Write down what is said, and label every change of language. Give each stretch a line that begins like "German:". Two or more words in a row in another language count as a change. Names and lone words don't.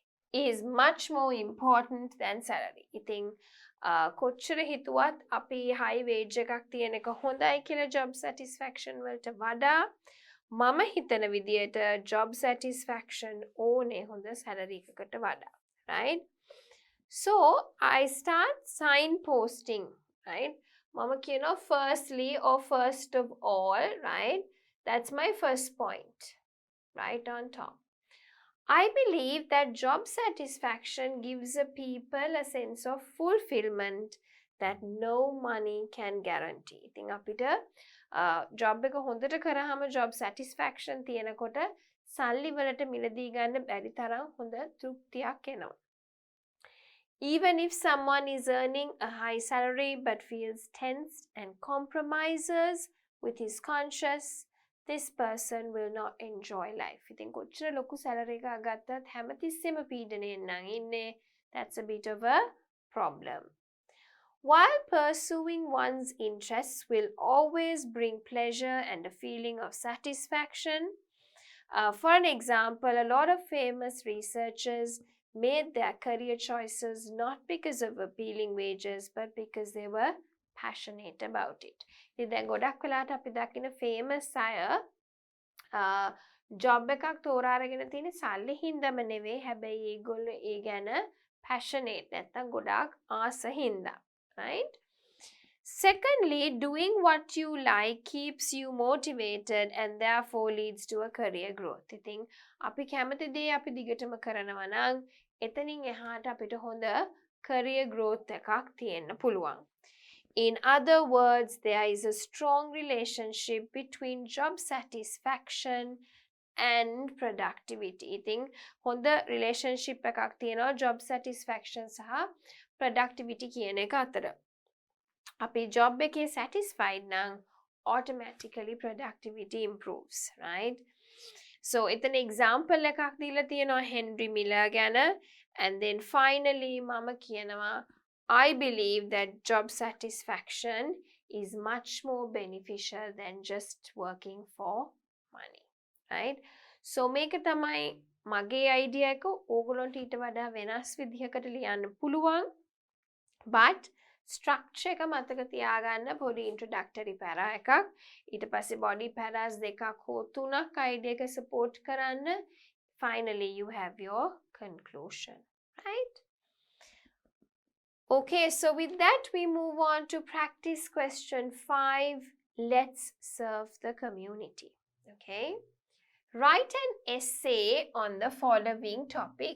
English: is much more important than salary.
Sinhala: ඉතින් කොච්චර හිතුවත් අපි
English: high wage
Sinhala: එකක් තියෙන එක හොඳයි කියලා
English: job satisfaction
Sinhala: වලට වඩා මම හිතන විදියට
English: job satisfaction
Sinhala: ඕනේ හොඳ salary එකකට වඩා.
English: Right? So I start signposting, right?
Sinhala: මම කියනවා
English: firstly or first of all, right? That's my first point, right on top. I believe that job satisfaction gives a people a sense of fulfillment that no money can guarantee.
Sinhala: ඉතින් අපිට job එක හොඳට කරාම
English: job satisfaction
Sinhala: තියෙනකොට සල්ලි වලට මිලදී ගන්න බැරි තරම් හොඳ තෘප්තියක් එනවා.
English: Even if someone is earning a high salary but feels tensed and compromises with his conscience, this person will not enjoy life.
Sinhala: ඉතින් කොච්චර ලොකු salary එකක් ගත්තත් හැමතිස්සෙම පීඩණයෙන් නම් ඉන්නේ.
English: That's a bit of a problem. While pursuing one's interests will always bring pleasure and a feeling of satisfaction, for an example, a lot of famous researchers made their career choices not because of appealing wages but because they were passionate about it.
Sinhala: ඉතින් දැන් ගොඩක් වෙලාවට අපි දකින famous අය job එකක් තෝරාගෙන තියෙන සල්ලි හින්දාම නෙවෙයි, හැබැයි ඒගොල්ලෝ ඒ ගැන passionate නැත්තම් ගොඩක් ආස හින්දා.
English: Right? Secondly, doing what you like keeps you motivated and therefore leads to a career growth.
Sinhala: ඉතින් අපි කැමති දේ අපි දිගටම කරනවා නම් එතනින් එහාට අපිට හොඳ
English: career growth
Sinhala: එකක් තියෙන්න පුළුවන්.
English: In other words, there is a strong relationship between job satisfaction and productivity.
Sinhala: ඉතින් හොඳ relationship එකක් තියෙනවා
English: job satisfaction
Sinhala: සහ productivity කියන එක අතර.
English: අපි job එකේ satisfied නම් automatically productivity improves, right? So එතන example
Sinhala: එකක් දීලා තියෙනවා Henry Miller ගැන,
English: and then finally
Sinhala: මම කියනවා
English: I believe that job satisfaction is much more beneficial than just working for money, right?
Sinhala: So මේක තමයි මගේ idea එක. ඕගොල්ලන්ට ඊට වඩා වෙනස් විදිහකට ලියන්න පුළුවන්. But structure එක මතක තියාගන්න පොඩි
English: introductory para
Sinhala: එකක්. ඊට පස්සේ
English: body paras
Sinhala: දෙකක් හෝ තුනක් idea එක support කරන්න.
English: Finally you have your conclusion, right? Okay, so with that we move on to practice question 5. Let's serve the community. Okay, write an essay on the following topic.